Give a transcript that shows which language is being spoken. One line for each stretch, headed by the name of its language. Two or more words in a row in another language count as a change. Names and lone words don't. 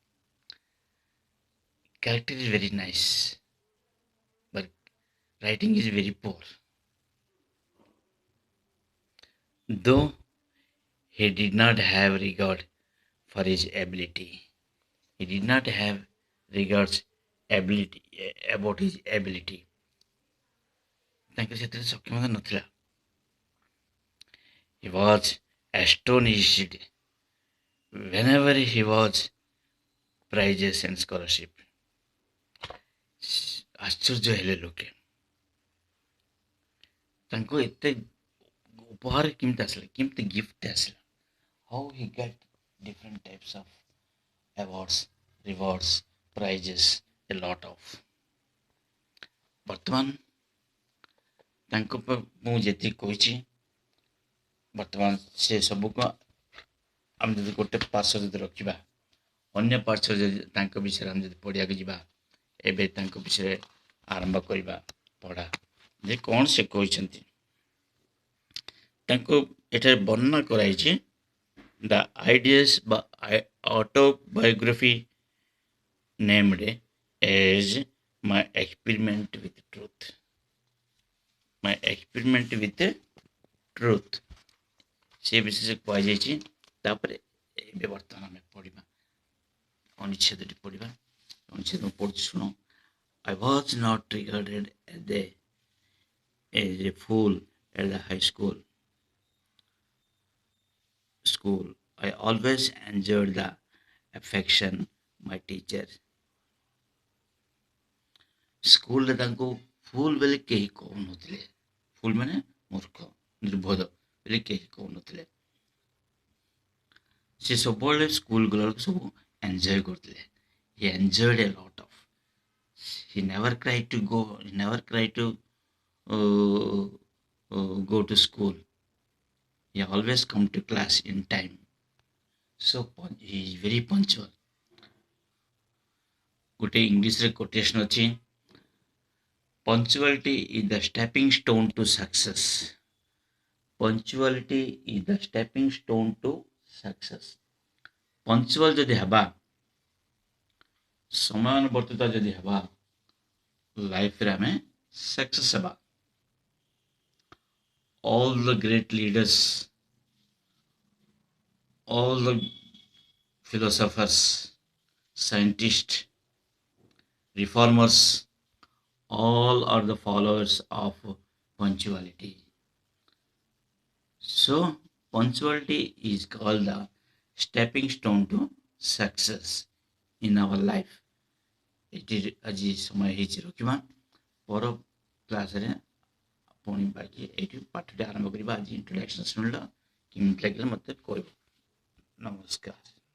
English: Character is very nice, but writing is very poor. Though he did not have regard for his ability. He did not have regards ability about his ability.
Odia: ତାଙ୍କର ସେଥିରେ ସକ୍ଷମତା ନଥିଲା।
English: He was astonished whenever he was prizes and scholarship.
Odia: ଆଶ୍ଚର୍ଯ୍ୟ ହେଲେ ଲୋକେ ତାଙ୍କୁ ଏତେ ଉପହାର କେମିତି ଆସିଲା, କେମିତି ଗିଫ୍ଟ ଆସିଲା।
English: How he got different types of awards, rewards, prizes, a lot of.
Odia: ବର୍ତ୍ତମାନ ତାଙ୍କ ମୁଁ ଯେତିକି କହିଛି, ବର୍ତ୍ତମାନ ସେ ସବୁକୁ ଆମେ ଯଦି ଗୋଟେ ପାର୍ଶ୍ୱ ଯଦି ରଖିବା, ଅନ୍ୟ ପାର୍ଶ୍ୱ ଯଦି ତାଙ୍କ ବିଷୟରେ ଆମେ ଯଦି ପଢ଼ିବାକୁ ଯିବା, ଏବେ ତାଙ୍କ ବିଷୟରେ ଆରମ୍ଭ କରିବା ପଢ଼ା ଯେ କ'ଣ ସେ କହିଛନ୍ତି। ତାଙ୍କୁ ଏଠାରେ ବର୍ଣ୍ଣନା କରାଯାଇଛି
English: the ideas by autobiography named as my experiment with truth. My experiment with truth.
Odia: ସେ ବିଷୟରେ କୁହାଯାଇଛି। ତାପରେ ଏବେ ବର୍ତ୍ତମାନ ଆମେ ପଢ଼ିବା ଅନୁଚ୍ଛେଦଟି ପଢ଼ିବା। ଅନୁଚ୍ଛେଦ ମୁଁ ପଢ଼ୁଛି ଶୁଣ।
English: I was not regarded as a fool at the high school. I always enjoyed the affection my teacher.
Odia: ସ୍କୁଲରେ ତାଙ୍କୁ ଫୁଲ୍ ବୋଲି କେହି କହୁନଥିଲେ। ଫୁଲ୍ ମାନେ ମୂର୍ଖ, ନିର୍ଭୋଧ ବୋଲି କେହି କହୁନଥିଲେ। ସେ ସବୁବେଳେ ସ୍କୁଲ ଗଲାବେଳକୁ ସବୁ ଏନ୍ଜୟ କରୁଥିଲେ।
English: He enjoyed a lot of. He never cried to go to school. He always come to class in time. So he is very punctual.
Odia: ଗୋଟେ ଇଂଲିଶରେ କୋଟେସନ୍ ଅଛି,
English: punctuality is the stepping stone to success. Punctuality is the stepping stone to success.
Odia: Punctual ଯଦି ହେବା, ସମୟାନୁବର୍ତ୍ତିତା ଯଦି ହେବା, ଲାଇଫରେ ଆମେ ସକ୍ସେସ୍ ହେବା।
English: All the great leaders, all the philosophers, scientists, reformers, all are the followers of punctuality. So Punctuality is called the stepping stone to success in our life.
Odia: ଏଠି ଆଜି ସମୟ ହେଇଛି ରଖିବା ପର କ୍ଲାସ୍ରେ ପୁଣି ବାକି ଏଇଠି ପାଠଟି ଆରମ୍ଭ କରିବା। ଆଜି ଇଣ୍ଟ୍ରୋଡକ୍ସନ୍ ଶୁଣିଲ କେମିତି ଲାଗିଲା ମୋତେ କହିବ। ନମସ୍କାର।